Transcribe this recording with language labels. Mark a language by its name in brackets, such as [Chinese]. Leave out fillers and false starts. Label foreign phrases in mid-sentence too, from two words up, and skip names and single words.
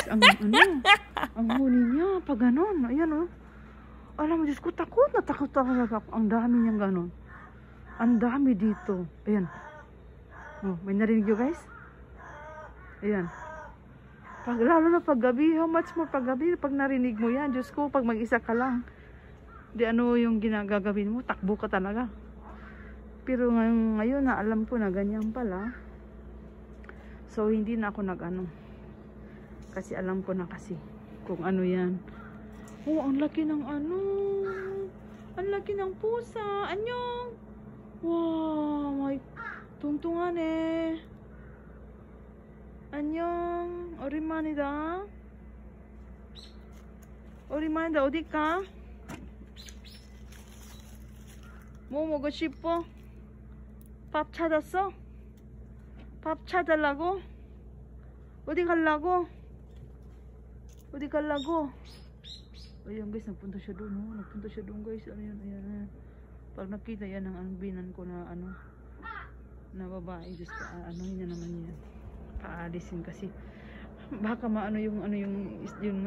[Filipino] Ang ano, ang huni niya pag ganun. Ayan oh. Alam mo, Diyos ko, takot na takot talaga ako. Ang dami niyang ganun. Ang dami dito. Ayan. Oh, may narinig nyo, guys? Ayan. Lalo na pag gabi, [English] how much more [Filipino] pag gabi, pag narinig mo yan, Diyos ko, pag mag-isa ka lang, di ano yung ginagagawin mo, takbo ka talaga. Pero ngayon na alam ko na ganyan pala, so hindi na ako nag-ano, kasi alam ko na kasi kung ano yan. Oh, ang laki ng ano, ang laki ng pusa, anyong, wow, may tungtungan eh. [Korean] 안녕 오랜만이다 어디 가? 뭐 먹고 싶어? 밥 찾았어? 밥 찾으려고? 어디 가려고? [Filipino] Ayan guys, nagpunta siya doon oh. Nagpunta siya doon guys, ano yun, ayan. Pag nakita yan ang binan ko na ano na babae, just ano niya naman yan, paalisin kasi baka maano yung ano yun nga.